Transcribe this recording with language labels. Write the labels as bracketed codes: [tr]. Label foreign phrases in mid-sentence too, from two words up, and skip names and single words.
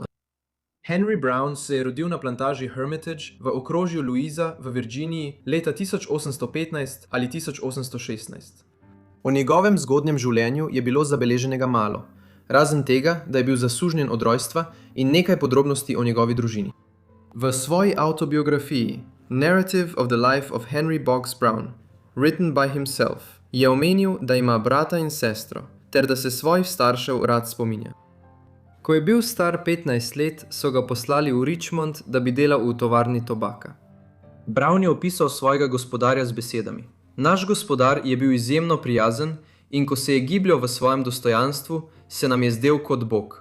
[sl] Henry Brown se je rodil na plantaži Hermitage v okrožju Louisa v Virginiji leta 1815 ali 1816. O njegovem zgodnjem življenju je bilo zabeleženega malo, razen tega, da je bil zasužnjen od rojstva in nekaj podrobnosti o njegovi družini. V svoji avtobiografiji Narrative of the Life of Henry Boggs Brown, written by himself, je omenil, da ima brata in sestro, ter da se svojih staršev rad spominja. Ko je bil star 15 let, so ga poslali v Richmond, da bi delal v tovarni tobaka. Brown je opisal svojega gospodarja z besedami: naš gospodar je bil izjemno prijazen in ko se je gibljal v svojem dostojanstvu, se nam je zdel kot Bog.